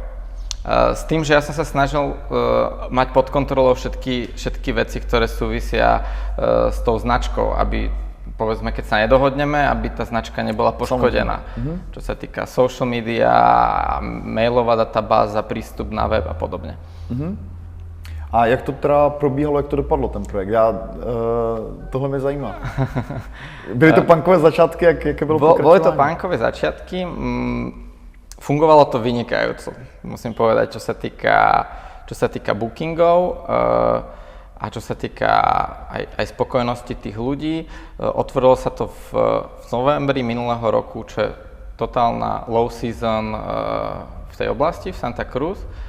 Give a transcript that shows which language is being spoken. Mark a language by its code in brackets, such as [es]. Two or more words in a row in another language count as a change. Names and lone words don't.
[sk] S tým, že ja som sa snažil mať pod kontrolou všetky veci, ktoré súvisia s tou značkou, aby povedzme, keď sa nedohodneme, aby tá značka nebola poškodená. Čo sa týka [en] social media, [sk] mailová databáza, prístup na web a podobne. [cs] A jak to teda probíhalo, jak to dopadlo ten projekt? Tohle mě zajímá. Byly to punkové začátky, jaké bylo pokračování? [sk] Boli to punkové začiatky. Fungovalo to vynikajúco, musím povedať, čo sa týka bookingov. a čo sa týka aj spokojnosti tých ľudí. Otvorilo sa to v novembri minulého roku, čo je totálna [en] low season [sk] v tej oblasti, v Santa Cruz.